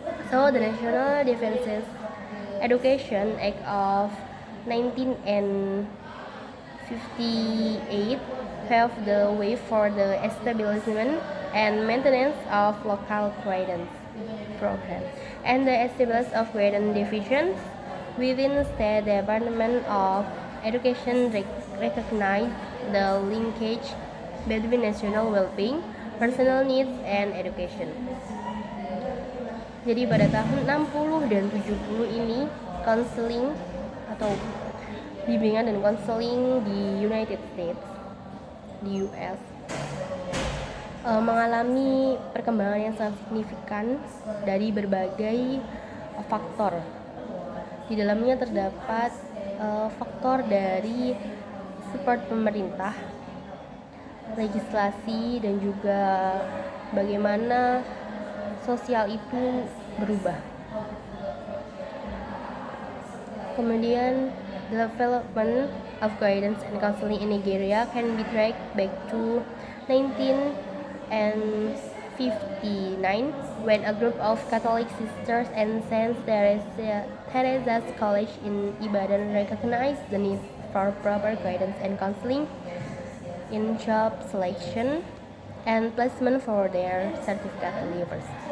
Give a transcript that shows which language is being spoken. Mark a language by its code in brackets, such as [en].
[en] So the National Defense Education Act of 1958 paved the way for the establishment and maintenance of local guidance programs and the establishment of guidance divisions within the State Department of Education recognize the linkage between national well-being, personal needs, and education. [id] Jadi pada tahun 60 dan 70 ini, counseling atau bimbingan dan konseling di United States, di US, mengalami perkembangan yang sangat signifikan dari berbagai faktor. Di dalamnya terdapat faktor dari support pemerintah, legislasi, dan juga bagaimana sosial itu berubah. Kemudian, [en] development of guidance and counseling in Nigeria can be tracked back to 1959 when a group of Catholic sisters and Saint Teresa's College in Ibadan recognized the need for proper guidance and counseling in job selection and placement for their certificate leavers.